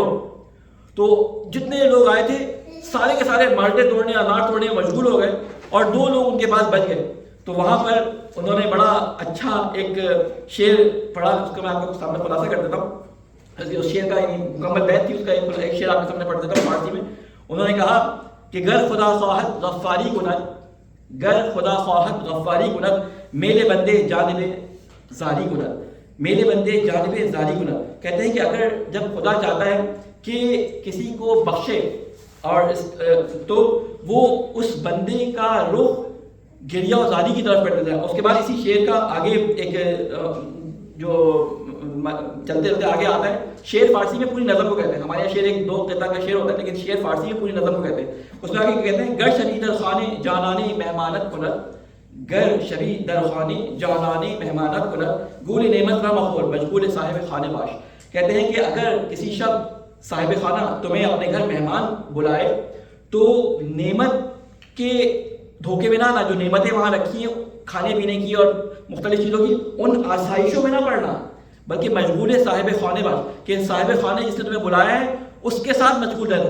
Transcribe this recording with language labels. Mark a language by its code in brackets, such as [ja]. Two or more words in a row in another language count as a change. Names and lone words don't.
[ur] تو جتنے لوگ آئے تھے سارے کے سارے مالٹے توڑنے انار توڑنے میں مشغول ہو گئے, اور 2 لوگ ان کے پاس بچ گئے. تو وہاں پر انہوں نے بڑا اچھا ایک شعر پڑھا, اس کو میں آپ کے سامنے خلاصہ کر دیتا ہوں. اس شعر کا مکمل بیت تھی, اس کا ایک شعر آپ کے سامنے پڑھ دیتا ہوں فارسی میں. [fa] انہوں نے کہا کہ گر خدا خواہد غفاری کند, گر خدا خواہد غفاری کند, میلے بندے جانب زاری کند, میلے بندے جانب زاری کند. [ur] کہتے ہیں کہ اگر جب خدا چاہتا ہے کہ کسی کو بخشے اور تو وہ اس بندے کا رخ گریہ و زاری کی طرف کر دیتا ہے. اس کے بعد اسی شعر کا آگے ایک جو چلتے چلتے آگے آتا ہے, شعر فارسی میں پوری نظم کو کہتے ہیں. ہمارے یہاں شعر ایک 2 قطع کا شعر ہوتا ہے, لیکن شعر فارسی میں پوری نظم کو کہتے ہیں. اس میں آگے کہتے ہیں [fa] گر شبی در خانے جانانے مہمانت کند, گر شبی در خانے جانانے مہمانت کند, گول نعمت را مخور مشغول صاحب خانے باش. [ur] کہتے ہیں کہ اگر کسی شب صاحب خانہ تمہیں اپنے گھر مہمان بلائے تو نعمت کے دھوکے میں نہ آنا, جو نعمتیں وہاں رکھی ہیں کھانے پینے کی اور مختلف چیزوں کی, ان آسائشوں میں نہ پڑنا, بلکہ [fa] مشغول صاحب خانے باش, [ur] کہ صاحب خانے جس نے تمہیں بلایا ہے اس کے ساتھ مشغول رہنا.